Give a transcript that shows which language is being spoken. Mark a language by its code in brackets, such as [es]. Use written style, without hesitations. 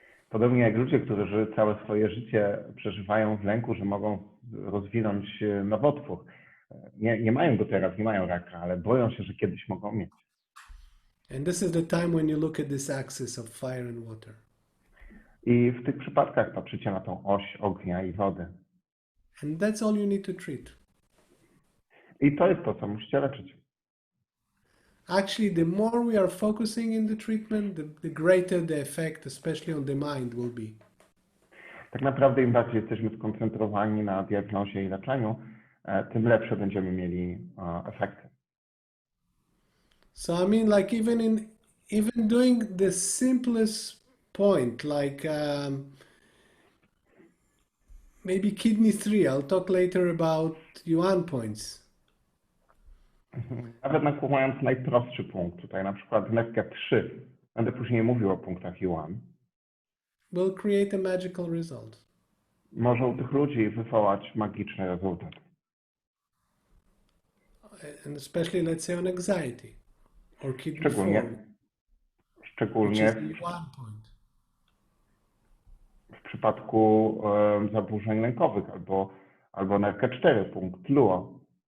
[pl] Podobnie jak ludzie, którzy całe swoje życie przeżywają w lęku, że mogą rozwinąć nowotwór. Nie mają go teraz, nie mają raka, ale boją się, że kiedyś mogą mieć. [en] And this is the time when you look at this axis of fire and water. [pl] I w tych przypadkach patrzycie na tą oś ognia i wody. [en] And that's all you need to treat. [pl] I to jest to, co musicie leczyć. [en] Actually, the more we are focusing in the treatment, the greater the effect, especially on the mind, will be. [pl] Tak naprawdę im bardziej jesteśmy skoncentrowani na diagnozie i leczeniu, tym lepsze będziemy mieli efekty. [en] So I mean, like even doing the simplest point, like maybe kidney 3. I'll talk later about yuan points. [pl] Nawet nakłuwając najprostszy punkt, tutaj na przykład wędkę 3, będę później mówił o punktach yuan, [en] Will create a magical result. [pl] może u tych ludzi wywołać magiczny rezultat. [en] And especially, let's say, on anxiety or kidney 4, [pl] Szczególnie [en] which is the yuan point. [pl] w przypadku zaburzeń lękowych albo nerkę 4, punkt luo.